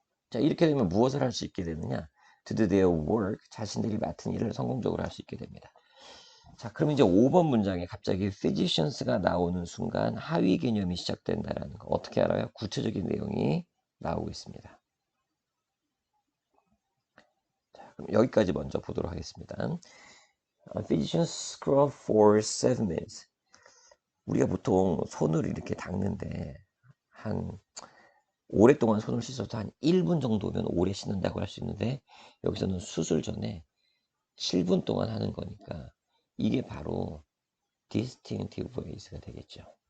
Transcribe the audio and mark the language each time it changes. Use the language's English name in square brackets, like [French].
[Korean] 자, 이렇게 되면 무엇을 할 수 있게 되느냐? [English] To do their work, [Korean] 자신들이 맡은 일을 성공적으로 할 수 있게 됩니다. 자, 그럼 이제 5번 문장에 갑자기 physicians가 나오는 순간 하위 개념이 시작된다라는 거. 어떻게 알아요? 구체적인 내용이 나오고 있습니다. 자, 그럼 여기까지 먼저 보도록 하겠습니다. [English] Physicians scrub for 7 minutes. [Korean] 우리가 보통 손을 이렇게 닦는데 한 오랫동안 손을 씻어도 한 1분 정도면 오래 씻는다고 할 수 있는데 여기서는 수술 전에 7분 동안 하는 거니까 이게 바로 distinctive ways가 되겠죠.